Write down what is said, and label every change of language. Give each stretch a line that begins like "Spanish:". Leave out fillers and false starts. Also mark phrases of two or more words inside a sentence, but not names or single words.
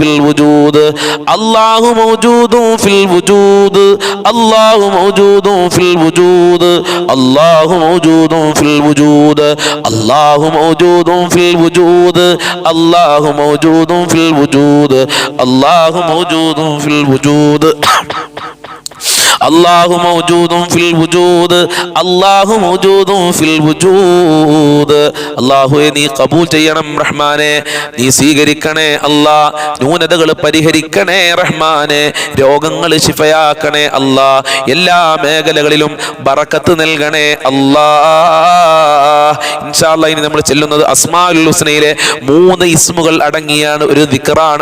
Arabic: الوجود، الله موجود في الوجود، الله موجود في الوجود، الله موجود في الوجود، الله موجود في الوجود، الله موجود في الوجود، الله موجود في الوجود، الله موجود في الوجود، الله موجود في الوجود.
Malayalam: അല്ലാഹുവേ നീ കബൂൽ ചെയ്യണം റഹ്മാനെ, നീ സ്വീകരിക്കണേ അല്ലാ. ന്യൂനതകൾ പരിഹരിക്കണേ റഹ്മാനെ, രോഗങ്ങൾ ശിഫയാക്കണേ അല്ലാ. എല്ലാ മേഖലകളിലും ബറക്കത്ത് നൽകണേ അല്ലാ.
Arabic: إن شاء الله
Malayalam: ഇനി നമ്മൾ ചെല്ലുന്നത് അസ്മാഉൽ ഹുസ്നയിലെ 3 ഇസ്മുകൾ അടങ്ങിയാണ് ഒരു ദിക്റാണ്.